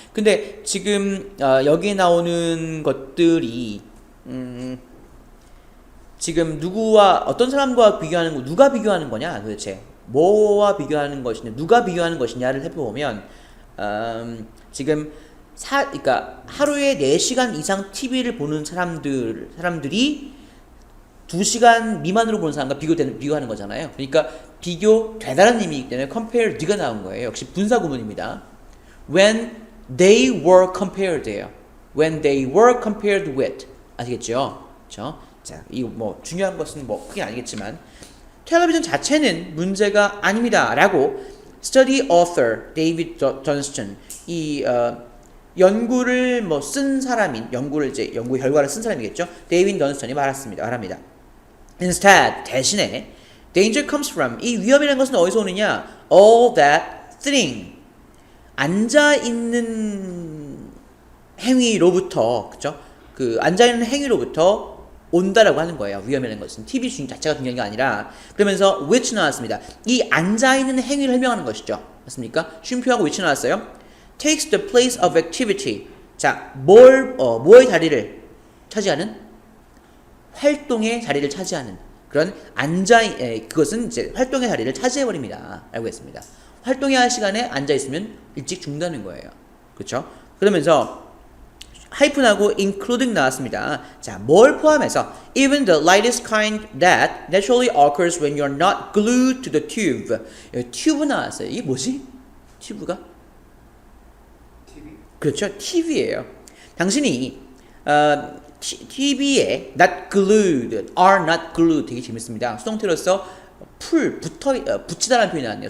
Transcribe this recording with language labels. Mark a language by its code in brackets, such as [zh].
[ko] 근데 지금 여기에 나오는 것들이 지금 누구와 어떤 사람과 비교하는 거 누가 비교하는 거냐 도대체 뭐와 비교하는 것이냐 누가 비교하는 것이냐를 해보면 지금 그러니까 하루에 4시간 이상 TV를 보는 사람들이 2시간 미만으로 보는 사람과 비교하는 거잖아요. 그러니까 비교되다는 의미이기 때문에 compared가 나온 거예요. 역시 분사 구문입니다. [en] When they were compared예요. When they were compared with. [ko] 아시겠죠? 그렇죠? 자, 이거 뭐 중요한 것은 뭐 크게 아니겠지만 텔레비전 자체는 문제가 아닙니다라고 study author David Johnston 이 연구를 뭐 쓴 사람인 연구를 이제 연구 결과를 쓴 사람이겠죠. 데이빗 던스턴이 말합니다. Instead 대신에 [en] danger comes from [ko] 이 위험이라는 것은 어디서 오느냐? [en] All that sitting [ko] 앉아 있는 행위로부터 그죠? 그 앉아 있는 행위로부터 온다라고 하는 거예요. 위험이라는 것은 TV 주인 자체가 중요한 게 아니라 그러면서 which 나왔습니다. 이 앉아 있는 행위를 설명하는 것이죠. 맞습니까? 쉼표하고 which 나왔어요. [en] takes the place of activity. [ko] 자, 뭐의 자리를 차지하는? 활동의 자리를 차지하는 그런 그것은 이제 활동의 자리를 차지해버립니다. 알고 있습니다. 활동해야 할 시간에 앉아있으면 일찍 죽는다는 거예요. 그렇죠? 그러면서 하이픈하고 including 나왔습니다. [en] 자, [ko] 뭘 포함해서 [en] even the lightest kind that naturally occurs when you're not glued to the tube. [ko] 여기 튜브 나왔어요. 이게 뭐지? 튜브가? TV? 그렇죠. TV예요. 당신이 TV에 not glued, [en] are not glued [ko] 되게 재밌습니다. 수동태로서 붙이다라는 표현이 나왔네요.